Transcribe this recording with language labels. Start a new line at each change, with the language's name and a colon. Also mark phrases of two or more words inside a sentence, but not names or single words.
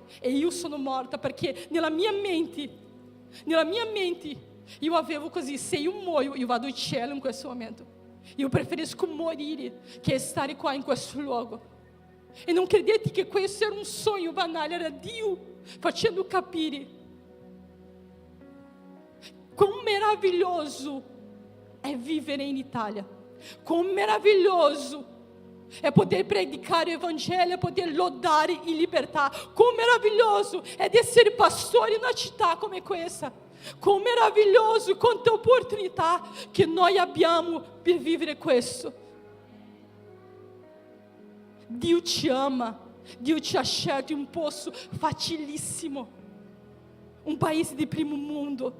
Italian: E io sono morta perché nella mia mente io avevo così: se io muoio io vado in cielo in questo momento. Io preferisco morire che stare qua in questo luogo. E non credete che questo era un sogno banale, era Dio facendo capire quão meraviglioso
Portuguese: é viver
Italian: in Italia, quão meraviglioso
Portuguese: é poder
Italian: predicare o Evangelho,
Portuguese: é poder
Italian: lodare in libertà, quão meraviglioso é essere pastore in una città come questa, quão meraviglioso, quanta opportunità che noi abbiamo per vivere questo. Dio ti ama, Dio ti ha scelto in un posto facilissimo, un paese di primo mondo.